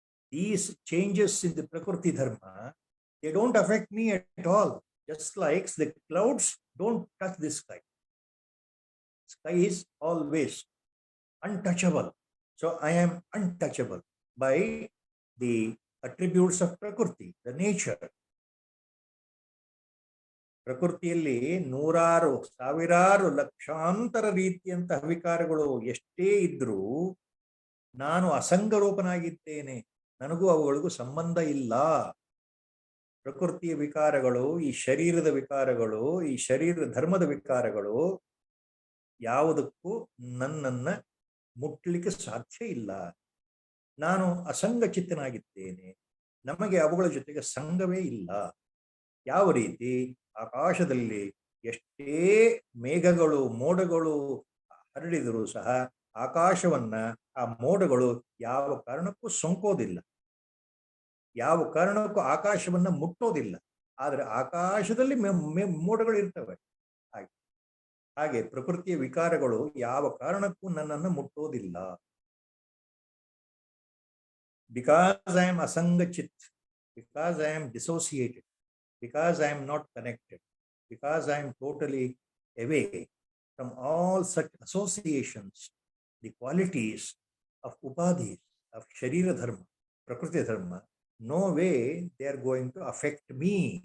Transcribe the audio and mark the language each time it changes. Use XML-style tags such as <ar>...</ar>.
<en>These changes in the Prakriti Dharma, they don't affect me at all. Just like the clouds don't touch the sky. Sky is always untouchable. So I am untouchable by the attributes of Prakriti, the nature.</en> <kn>ಪ್ರಕೃತಿಯಲ್ಲಿ ನೂರಾರು ಸಾವಿರಾರು ಲಕ್ಷಾಂತರ ರೀತಿಯಂತಹ ವಿಕಾರಗಳು ಎಷ್ಟೇ ಇದ್ರೂ ನಾನು ಅಸಂಗರೂಪನಾಗಿದ್ದೇನೆ. ನನಗೂ ಅವುಗಳಿಗೂ ಸಂಬಂಧ ಇಲ್ಲ. ಪ್ರಕೃತಿಯ ವಿಕಾರಗಳು, ಈ ಶರೀರದ ವಿಕಾರಗಳು, ಈ ಶರೀರ ಧರ್ಮದ ವಿಕಾರಗಳು ಯಾವುದಕ್ಕೂ ನನ್ನನ್ನ ಮುಟ್ಲಿಕ್ಕೆ ಸಾಧ್ಯ ಇಲ್ಲ. ನಾನು ಅಸಂಗಚಿತ್ತನಾಗಿದ್ದೇನೆ. ನಮಗೆ ಅವುಗಳ ಜೊತೆಗೆ ಸಂಘವೇ ಇಲ್ಲ. ಯಾವ ರೀತಿ ಆಕಾಶದಲ್ಲಿ ಎಷ್ಟೇ ಮೇಘಗಳು ಮೋಡಗಳು ಹರಡಿದರೂ ಸಹ ಆಕಾಶವನ್ನ ಆ ಮೋಡಗಳು ಯಾವ ಕಾರಣಕ್ಕೂ ಸೋಂಕೋದಿಲ್ಲ, ಯಾವ ಕಾರಣಕ್ಕೂ ಆಕಾಶವನ್ನ ಮುಟ್ಟೋದಿಲ್ಲ. ಆದರೆ ಆಕಾಶದಲ್ಲಿ ಮೋಡಗಳು ಇರ್ತವೆ. ಹಾಗೆ ಪ್ರಕೃತಿಯ ವಿಕಾರಗಳು ಯಾವ ಕಾರಣಕ್ಕೂ ನನ್ನನ್ನು ಮುಟ್ಟೋದಿಲ್ಲ.</kn> <en>Because I am ಅಸಂಗಚಿತ್, because I am dissociated, because I am not connected, because I am totally away from all such associations, the qualities of upadhis, of sharira dharma, prakriti dharma, no way they are going to affect me.</en>